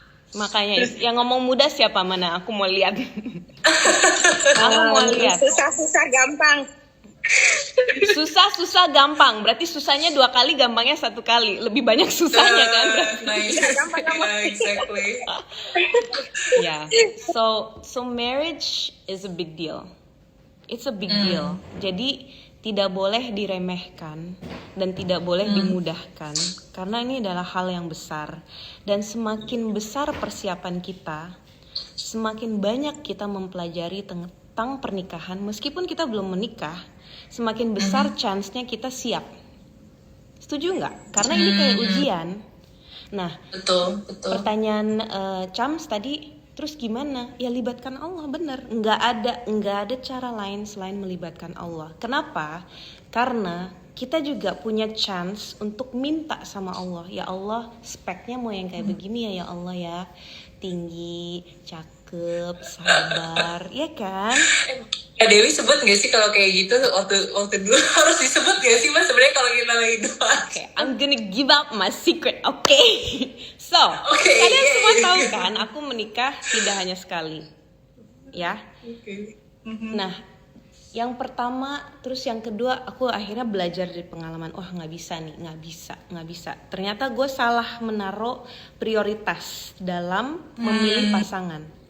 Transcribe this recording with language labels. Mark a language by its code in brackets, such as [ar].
[id] Makanya yang ngomong mudah siapa? Mana? Aku mau lihat. Aku mau lihat. Susah gampang. Susah gampang. Berarti susahnya 2 kali, gampangnya 1 kali. Lebih banyak susahnya kan? [en] Nice. Yeah, exactly. Yeah. So marriage is a big deal. It's a big deal. [id] Jadi tidak boleh diremehkan dan tidak boleh dimudahkan karena ini adalah hal yang besar. Dan semakin besar persiapan kita, semakin banyak kita mempelajari tentang pernikahan meskipun kita belum menikah, semakin besar chance-nya kita siap. Setuju nggak? Karena ini kayak ujian. Nah, Betul. pertanyaan Chams tadi, terus gimana? Ya libatkan Allah, bener. Nggak ada cara lain selain melibatkan Allah. Kenapa? Karena kita juga punya chance untuk minta sama Allah. Ya Allah, speknya mau yang kayak begini ya Allah ya. Tinggi, cakep, sabar, ya kan? Ya Dewi sebut nggak sih kalau kayak gitu waktu dulu harus disebut nggak sih Mas sebenarnya kalau kita lagi doa? [en] Okay, I'm gonna give up my secret, okay? [id] So, kalian semua tahu kan, aku menikah tidak hanya sekali, ya. Nah, yang pertama, terus yang kedua, aku akhirnya belajar dari pengalaman. Oh, nggak bisa. Ternyata gue salah menaruh prioritas dalam memilih pasangan.